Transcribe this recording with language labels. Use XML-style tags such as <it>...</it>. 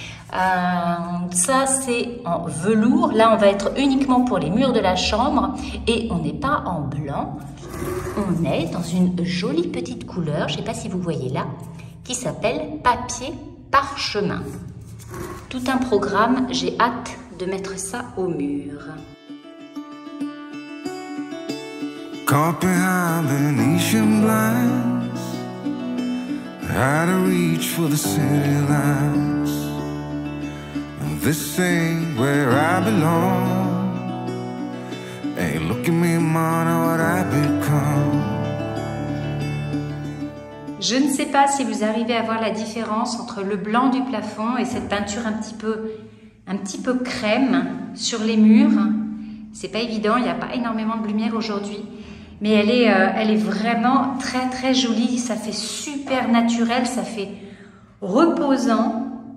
<fr>Ça, c'est en velours. Là, on va être uniquement pour les murs de la chambre et on n'est pas en blanc. On est dans une jolie petite couleur, je ne sais pas si vous voyez là, qui s'appelle papier parchemin. Tout un programme, j'ai hâte de mettre ça au mur.</fr> <en>Caught behind Venetian blinds, had to reach for the city lights. This ain't where I belong. Hey, look at me, man, what I become.</en> <fr>Je ne sais pas si vous arrivez à voir la différence entre le blanc du plafond et cette peinture un petit peu crème sur les murs. C'est pas évident, il n'y a pas énormément de lumière aujourd'hui. Mais elle est vraiment très très jolie, ça fait super naturel, ça fait reposant.</fr>